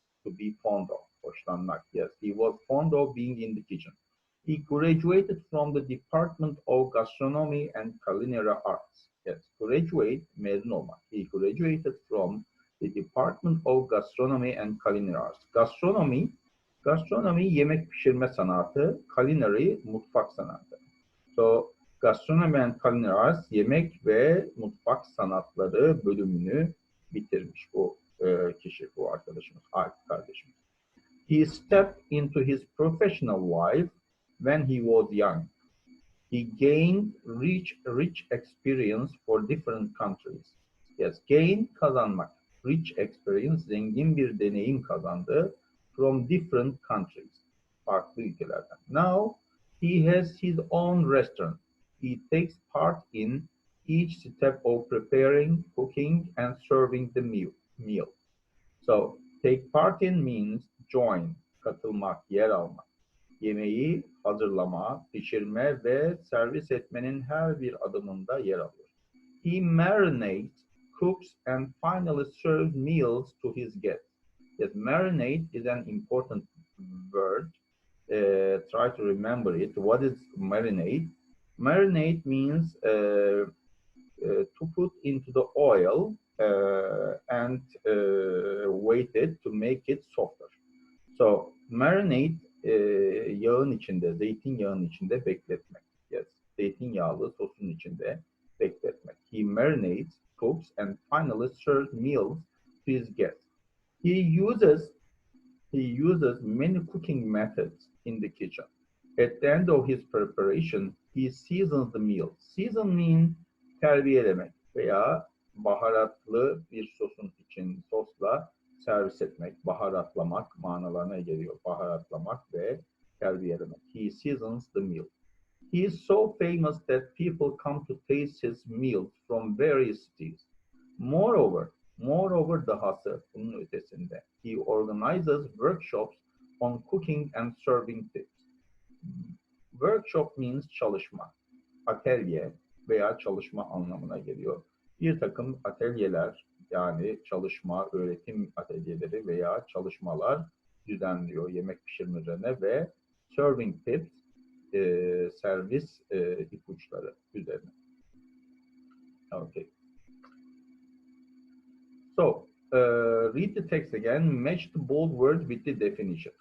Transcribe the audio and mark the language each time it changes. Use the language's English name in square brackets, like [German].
[English] To be fond of, [Turkish] hoşlanmak. [English] Yes, he was fond of being in the kitchen. He graduated from the Department of Gastronomy and Culinary Arts. Yes, [Turkish] mezun olmak. [English] He graduated from the Department of Gastronomy and Culinary Arts. [Turkish] Gastronomy yemek pişirme sanatı, culinary mutfak sanatı. So, Gastronomy and Culinary Arts yemek ve mutfak sanatları bölümünü bitirmiş bu kişi, bu arkadaşımız, Alp kardeşimiz. [English] He stepped into his professional life when he was young. He gained rich experience for different countries. Yes, gain kazanmak. Rich experience, [Turkish] zengin bir deneyim kazandı [English] from different countries. [Turkish] Farklı ülkelerden. [English] Now, he has his own restaurant. He takes part in each step of preparing, cooking, and serving the meal. So, take part in means join, [Turkish] katılmak, yer almak. Yemeği hazırlama, pişirme ve servis etmenin her bir adımında yer alıyor. [English] He marinates, cooks, and finally serves meals to his guests. Yes, marinate is an important word. Try to remember it. What is marinate? Marinate means to put into the oil and wait it to make it softer. [Turkish] So marinate yağın içinde, zeytinyağının içinde bekletmek. Yes, zeytinyağlı sosun içinde bekletmek. [English] He marinates, cooks, and finally serves meals to his guests. He uses many cooking methods in the kitchen. At the end of his preparation, he seasons the meal. Season means [Turkish] terbiyelemek veya baharatlı bir sosla servis etmek, baharatlamak manalarına geliyor. Baharatlamak ve terbiyelemek. [English] He seasons the meal. He is so famous that people come to taste his meals from various cities. Moreover [Turkish] dahası, bunun ötesinde, [English] he organizes workshops on cooking and serving tips. Workshop means [Turkish] çalışma, atölye veya çalışma anlamına geliyor. Bir takım atölyeler, yani çalışma, öğretim atölyeleri veya çalışmalar düzenliyor yemek pişirme üzerine ve serving tips, servis ipuçları üzerine. [English] Okay. So, read the text again, match the bold words with the definitions.